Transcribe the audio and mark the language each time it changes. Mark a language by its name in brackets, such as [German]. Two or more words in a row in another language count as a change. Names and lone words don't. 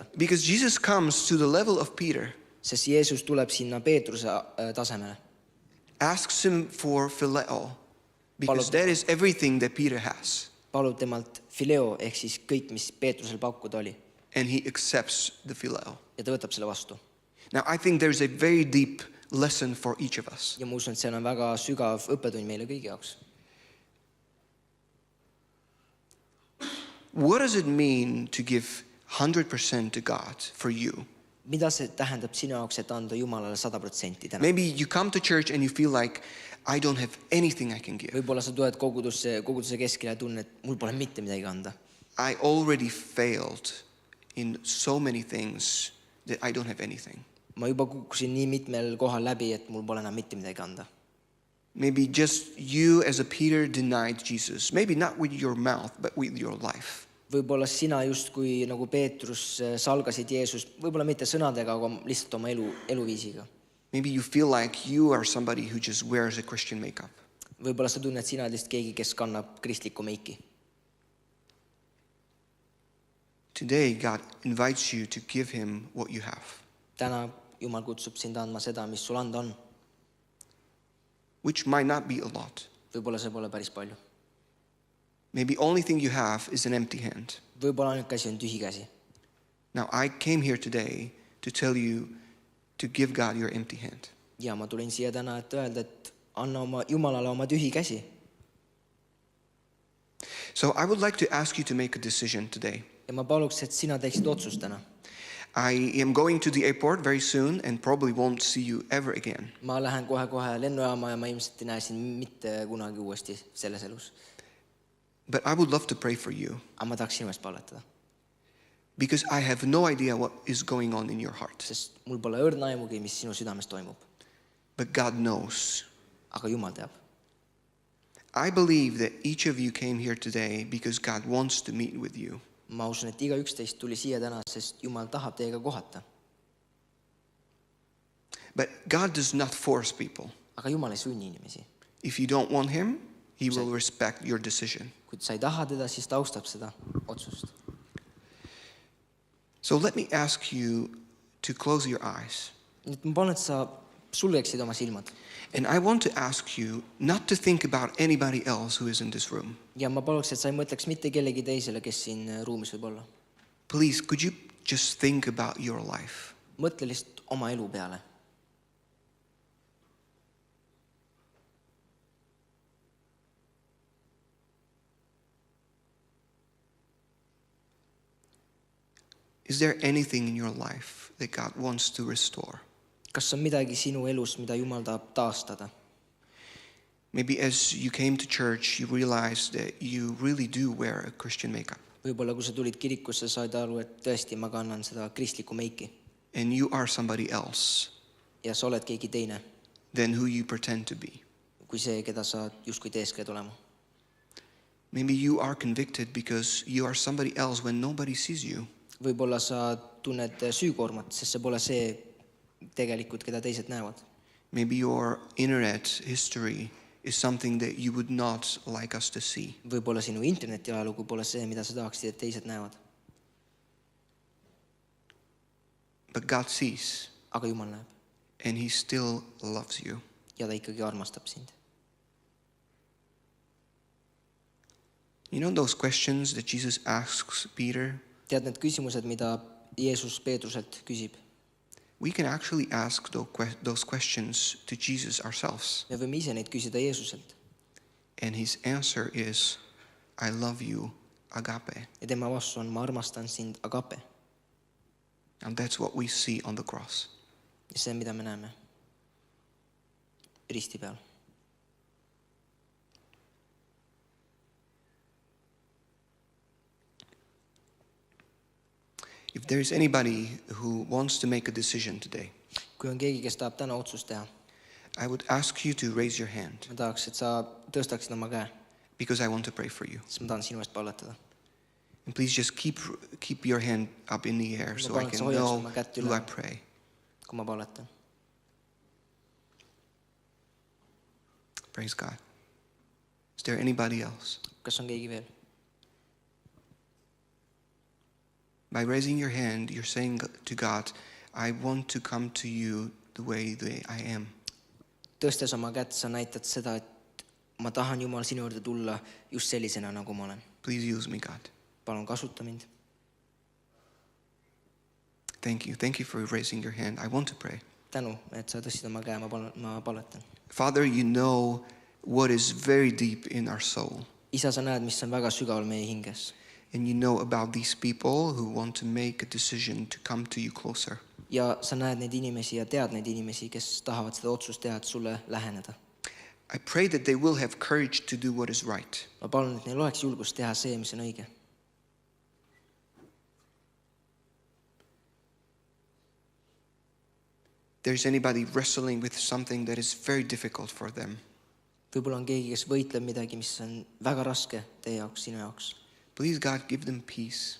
[English] Because Jesus comes to the level of Peter, [Estonian] Sest Jeesus tuleb sinna Peetruse tasemele. [English] asks him for phileo, because that is everything that Peter has. [Estonian] Palub temalt fileo ehk siis kõik, mis Peetrusel pakkuda oli. [English] And he accepts the phileo. [Estonian] Ja ta võtab selle vastu. [English] Now, I think there's a very deep lesson for each of us. [Estonian] Ja ma usun, et see on väga sügav õppetund meile kõigi jaoks. [English] What does it mean to give 100% to God for you? [Estonian] Mida see tähendab sinu jaoks, et anda Jumalale 100% täna? [English] Maybe you come to church and you feel like, I don't have anything I can give. [Estonian] Võib-olla sa tuled koguduse keskele ja tunned, et mul pole mitte midagi anda. [English] I already failed in so many things that I don't have anything. [Estonian] Ma juba kukkusin nii mitmel kohal läbi, et mul pole enam mitte midagi anda. [English] Maybe just you as a Peter denied Jesus. Maybe not with your mouth, but with your life. [Estonian] Võib-olla sina justkui nagu Peetrus salgasid Jeesust, võib-olla mitte sõnadega, aga lihtsalt oma eluviisiga. [English] Maybe you feel like you are somebody who just wears a Christian makeup. [Estonian] Võib-olla sa tunned sina lihtsalt keegi, kes kannab kristlikku meiki. [English] Today, God invites you to give him what you have, [Estonian] Täna Jumal kutsub sind andma seda, mis sul anda on. [English] which might not be a lot. [Estonian] Võib-olla see pole päris palju. [English] Maybe only thing you have is an empty hand. [Estonian] Võib-olla ainuke asi on tühi käsi. [English] Now, I came here today to tell you to give God your empty hand. [Estonian] Ja ma tulin siia täna, et öelda, et anna oma Jumalale oma tühi käsi. [English] So I would like to ask you to make a decision today. [Estonian] Ja ma paluks, et sina teeksid otsust täna. [English] I am going to the airport very soon and probably won't see you ever again. [Estonian] Ma lähen kohe lennujaama ja ma ilmselt ei näe sind mitte kunagi uuesti selles elus. [English] But I would love to pray for you [Estonian] Aga ma tahaks sinu eest palvetada, [English] because I have no idea what is going on in your heart. [Estonian] sest mul pole õrna aimugi, mis sinu südames toimub. [English] But God knows. [Estonian] Aga Jumal teab. [English] I believe that each of you came here today because God wants to meet with you. [Estonian] Ma usun, et igaüks teist tuli siia täna, sest Jumal tahab teiega kohata. [English] But God does not force people. [Estonian] Aga Jumal ei sunni inimesi. [English] If you don't want him, he will respect your decision. [Estonian] Kui sa ei taha teda, siis ta austab seda otsust. [English] So let me ask you to close your eyes. [Estonian] Nüüd ma palun, et sa sulgeksid oma silmad. [English] And I want to ask you not to think about anybody else who is in this room. [Estonian] Ja ma paluks, et sa ei mõtleks mitte kellegi teisele, kes siin ruumis võib olla. [English] Please, could you just think about your life? [Estonian] Mõtle lihtsalt oma elu peale. [English] Is there anything in your life that God wants to restore? [Estonian] Kas on midagi sinu elus, mida Jumal tahab taastada? [English] Maybe as you came to church, you realized that you really do wear a Christian makeup. [Estonian] võib-olla kui sa tulid kirikusse, said aru, et tõesti ma kannan seda kristlikku meiki [English] and you are somebody else [Estonian] ja sa oled keegi teine [English] than who you pretend to be. [Estonian] kui see, keda sa justkui teeskled olema. [English] Maybe you are convicted because you are somebody else when nobody sees you. [Estonian] Võib-olla sa tunned süükoormat, sest see pole see tegelikult, keda teised näevad. [English] Maybe your internet history is something that you would not like us to see. [Estonian] Võib-olla sinu internetiajalugu pole see, mida sa tahaksid, et teised näevad. [English] But God sees, [Estonian] Aga Jumal näeb [English] and He still loves you. [Estonian] ja ta ikkagi armastab sind. [English] You know those questions that Jesus asks Peter? [Estonian] Tead need küsimused, mida Jeesus Peetruselt küsib? [English] We can actually ask those questions to Jesus ourselves. [Estonian] Me võime ise neid küsida Jeesuselt. [English] And His answer is, I love you, agape. [Estonian] Ja tema vastus on, ma armastan sind, agape. [English] And that's what we see on the cross. [Estonian] Ja see, mida me näeme risti peal. [English] If there is anybody who wants to make a decision today, [Estonian] Kui on keegi, kes tahab täna otsust teha, [English] I would ask you to raise your hand [Estonian] ma tahaks, et sa tõstaksid oma käe, [English] because I want to pray for you. [Estonian] sest ma tahan sinu eest palvetada. [English] And please just keep your hand up in the air so I [Estonian] palun, [English] can [Estonian] sa hoiaks [English] know [Estonian] oma kätt [English] who I [Estonian] üleval. [English] pray. [Estonian] Kui ma palvetan. [English] Praise God. Is there anybody else? [Estonian] Kas on keegi veel? [English] By raising your hand, you're saying to God, I want to come to you the way that I am. [Estonian] Tõstes oma kätt, sa näitad seda, et ma tahan Jumal sinu juurde tulla just sellisena, nagu ma olen. [English] Please use me, God. [Estonian] Palun kasuta mind. [English] Thank you. Thank you for raising your hand. I want to pray. [Estonian] Tänu, et sa tõstsid oma käe, ma palvetan. [English] Father, you know what is very deep in our soul. [Estonian] Isa, sa näed, mis on väga sügaval meie hinges. [English] And you know about these people who want to make a decision to come to you closer. [Estonian] Ja sa näed neid inimesi ja tead neid inimesi, kes tahavad seda otsust teha, et sulle läheneda. [English] I pray that they will have courage to do what is right. [Estonian] Ma palun, et neil oleks julgust teha see, mis on õige. [English] There's anybody wrestling with something that is very difficult for them. [Estonian] Võib-olla on keegi, kes võitleb midagi, mis on väga raske teie jaoks, sinu jaoks. [English] Please, God, give them peace.